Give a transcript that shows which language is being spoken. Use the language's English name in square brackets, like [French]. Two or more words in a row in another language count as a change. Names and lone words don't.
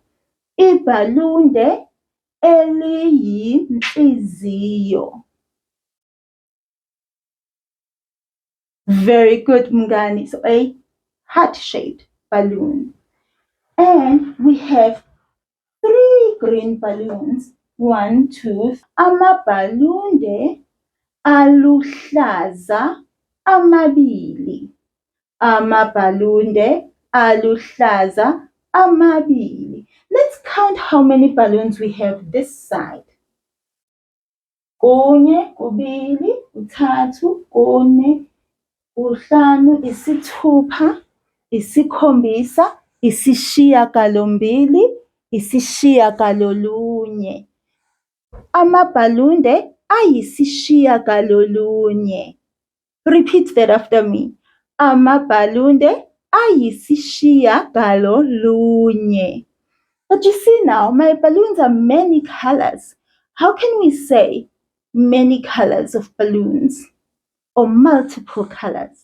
[Zulu] Ibhalunde eliyinhliziyo. [English] Very good, Mngani. So a heart-shaped balloon. And we have 3 green balloons. 1, 2. [Zulu] Amabhalunde aluhlaza amabili. Amabhalunde aluhlaza amabili. [English] Let's count how many balloons we have this side. [Zulu] Kunye, kubili, kuthathu, kune, kuhlanu, isithupha, isikhombisa, isishiyagalombili, isishiyagalolunye. Amabhalunde ayisishiyagalolunye. [English] Repeat that after me. [Zulu] Amabhalunde ayisishiyagalolunye. [English] But you see now, my balloons are many colors. How can we say many colors of balloons or multiple colors?